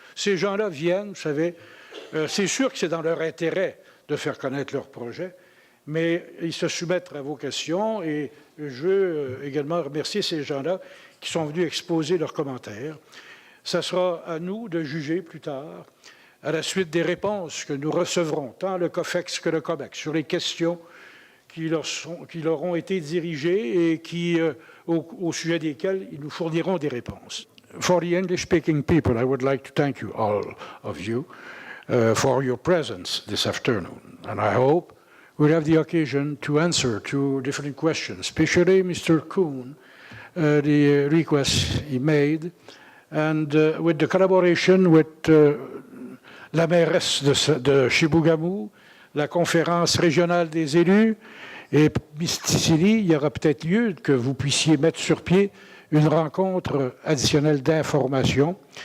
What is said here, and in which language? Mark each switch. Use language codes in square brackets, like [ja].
[fr] Ces gens-là viennent, vous savez, c'est sûr que c'est dans leur intérêt de faire connaître leur projet, mais ils se soumettent à vos questions et je veux également remercier ces gens-là qui sont venus exposer leurs commentaires. Ça sera à nous de juger plus tard à la suite des réponses que nous recevrons, tant le COFEX que le COMEX, sur les questions qui leur ont été dirigées et au sujet desquelles ils nous fourniront des réponses. [en] For the English-speaking people, I would like to thank you, all of you, for your presence this afternoon. And I hope we'll have the occasion to answer to different questions, especially Mr. Kuhn, the requests he made, and with the collaboration with [fr] la mairesse de Chibougamau, la conférence régionale des élus, et Misticili, il y aura peut-être lieu que vous puissiez mettre sur pied une rencontre additionnelle d'information.